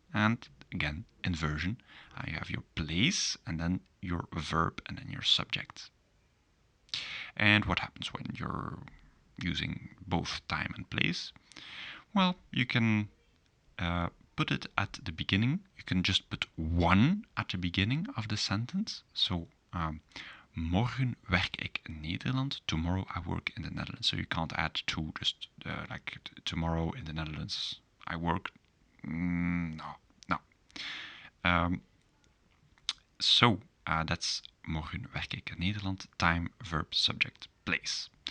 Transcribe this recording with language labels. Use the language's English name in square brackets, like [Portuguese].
[English] And again, inversion. You have your place and then your verb and then your subject. And what happens when you're using both time and place? Well, you can put it at the beginning. You can just put one at the beginning of the sentence. [Dutch] So, morgen werk ik in Nederland. [English] Tomorrow I work in the Netherlands. So you can't add two, just like tomorrow in the Netherlands I work. No. So that's [Dutch] morgen werk ik in Nederland. [English] Time, verb, subject, place.